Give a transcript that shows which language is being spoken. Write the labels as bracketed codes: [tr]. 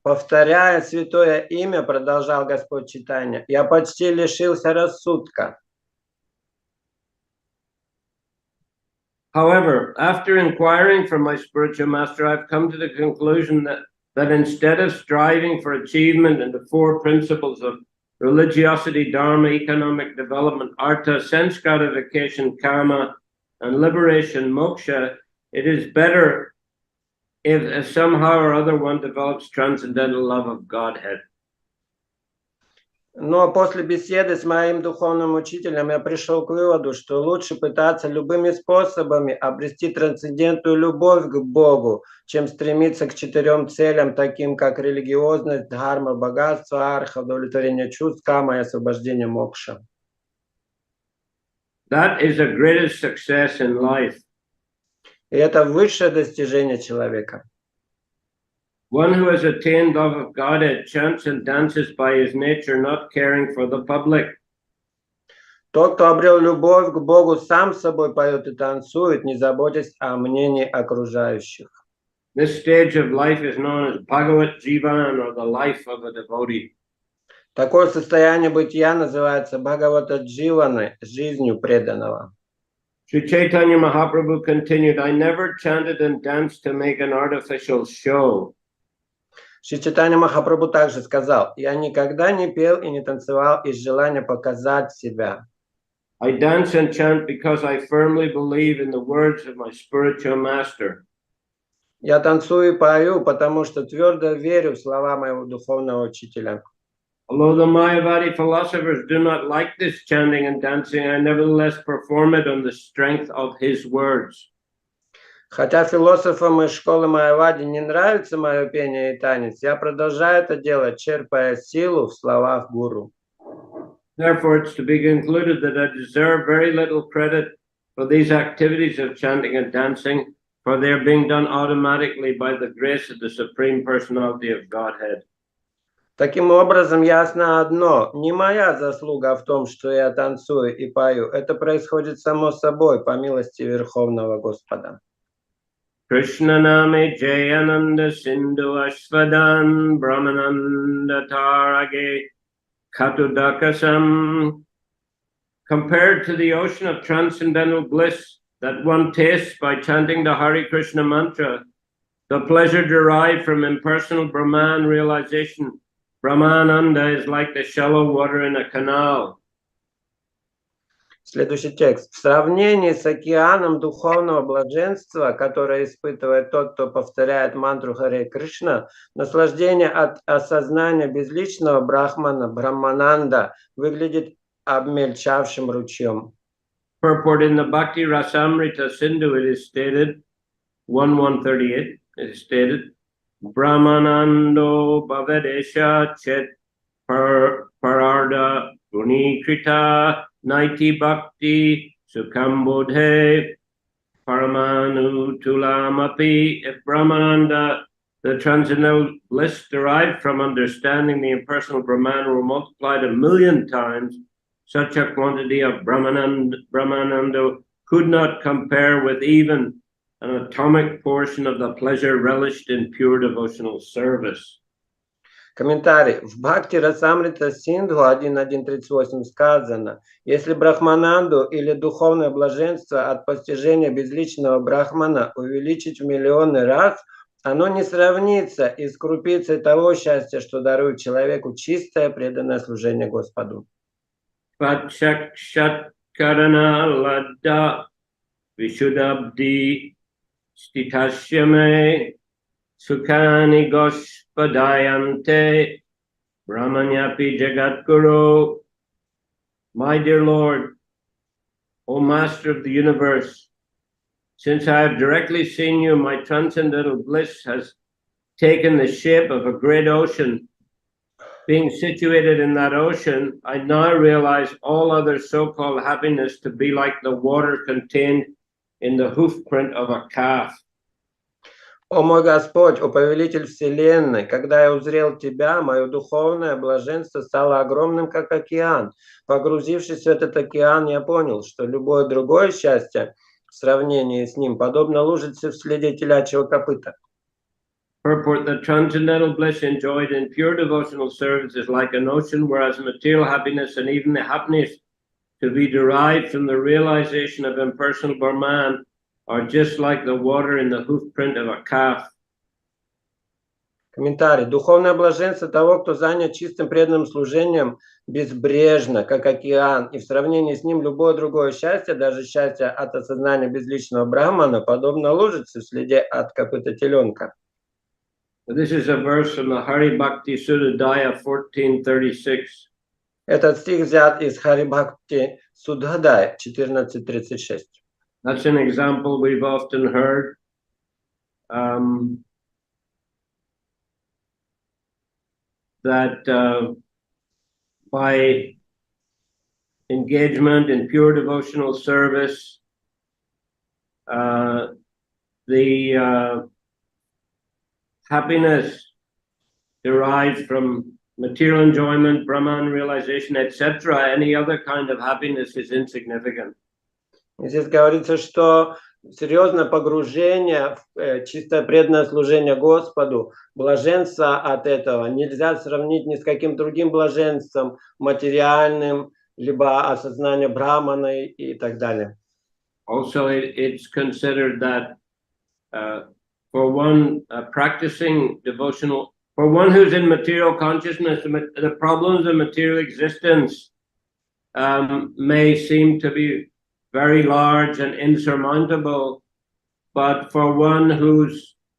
[ru] Повторяя святое имя, продолжал Господь Чайтанья, я почти лишился рассудка. [en] However, after inquiring from my spiritual master, I've come to the conclusion that instead of striving for achievement in the four principles of religiosity, dharma, economic development, artha, sense gratification, karma, and liberation, moksha, it is better if somehow or other one develops transcendental love of Godhead. [ru] Но после беседы с моим духовным учителем я пришел к выводу, что лучше пытаться любыми способами обрести трансцендентную любовь к Богу, чем стремиться к 4 целям, таким как религиозность, дхарма, богатство, арха, удовлетворение чувств, кама и освобождение мокша. [en] That is the greatest success in life. [ru] И это высшее достижение человека. [en] One who has attained love of God chants and dances by his nature, not caring for the public. [ru] Тот, кто обрел любовь к Богу, сам с собой поет и танцует, не заботясь о мнении окружающих. [en] This stage of life is known as Bhagavat Jivan, or the life of a devotee. [ru] Такое состояние бытия называется Бхагавата Дживаны, жизнью преданного. [en] Sri Chaitanya Mahaprabhu continued, I never chanted and danced to make an artificial show. [ru] Шри Чайтанья Махапрабху также сказал: я никогда не пел и не танцевал из желания показать себя. [en] I dance and chant because I firmly believe in the words of my spiritual master. [ru] Я танцую и пою, потому что твердо верю в слова моего духовного учителя. [en] Although the Mayavadi philosophers do not like this chanting and dancing, I nevertheless perform it on the strength of his words. [ru] Хотя философам из школы Майявади не нравится мое пение и танец, я продолжаю это делать, черпая силу в словах гуру. [en] Therefore, it's to be concluded that I deserve very little credit for these activities of chanting and dancing, for they are being done automatically by the grace of the Supreme Personality of Godhead. [ru] Таким образом, ясно одно: не моя заслуга в том, что я танцую и пою. Это происходит само собой, по милости Верховного Господа. [sa] Krishna name Jayananda Sindhu Ashvadan Brahmananda Tarage Katudakasam. [en] Compared to the ocean of transcendental bliss that one tastes by chanting the Hare Krishna mantra, the pleasure derived from impersonal Brahman realization, Brahmananda, is like the shallow water in a canal. [ru] Следующий текст. В сравнении с океаном духовного блаженства, которое испытывает тот, кто повторяет мантру Харе Кришна, наслаждение от осознания безличного брахмана, Брахмананда, выглядит обмельчавшим ручьем. [en] Purport in the Bhakti Rasamrita Sindhu, it is stated, 1:138, it is stated, [sa] Brahmanando Bhavadesha Chet Pararda Gunikrita Naiti Bhakti Sukambodhe Paramanu Tulamapi. [en] If Brahmananda, the transcendental bliss derived from understanding the impersonal Brahman, were multiplied 1,000,000 times, such a quantity of Brahmananda could not compare with even an atomic portion of the pleasure relished in pure devotional service. [ru] Комментарий. В Бхакти Расамрита Синдху 1.1.38 сказано: если Брахмананду или духовное блаженство от постижения безличного Брахмана увеличить в миллионы раз, оно не сравнится и с крупицей того счастья, что дарует человеку чистое преданное служение Господу. [sa] Pachakshatkarana ladda Vishudabdi Stitashyame Sukhani Goshpadayante Brahmanyapi Jagadguru. [en] My dear Lord, O Master of the universe, since I have directly seen you, my transcendental bliss has taken the shape of a great ocean. Being situated in that ocean, I now realize all other so-called happiness to be like the water contained in the hoof print of a calf. [ru] О мой Господь, о повелитель вселенной, когда я узрел Тебя, мое духовное блаженство стало огромным, как океан. Погрузившись в этот океан, я понял, что любое другое счастье в сравнении с ним подобно лужице в следе телячьего копыта. [en] Purport: the transcendental bliss enjoyed in pure devotional service is like an ocean, whereas material happiness and even the happiness to be derived from the realization of impersonal Brahman are just like the water in the hoof print of a calf. [ru] Комментарий. Духовное блаженство того, кто занят чистым преданным служением, безбрежно, как океан, и в сравнении с ним любое другое счастье, даже счастье от осознания безличного Брахмана, подобно лужице в следе от копыта теленка. [en] This is a verse from the Hari Bhakti Sudhadaya 14:36. [ru] Этот стих взят из Хари Бхакти Судхадая 14:36. [en] That's an example we've often heard. That by engagement in pure devotional service, the happiness derived from material enjoyment, Brahman realization, etc., any other kind of happiness is insignificant. [ru] Здесь говорится, что серьезное погружение в чистое преданное служение Господу, блаженство от этого нельзя сравнить ни с каким другим блаженством, материальным, либо осознание Брахмана и так далее. [en] Also, it's considered that for one practicing devotional, for one who's in material consciousness, the problems of material existence may seem to be very large and insurmountable, but for one who's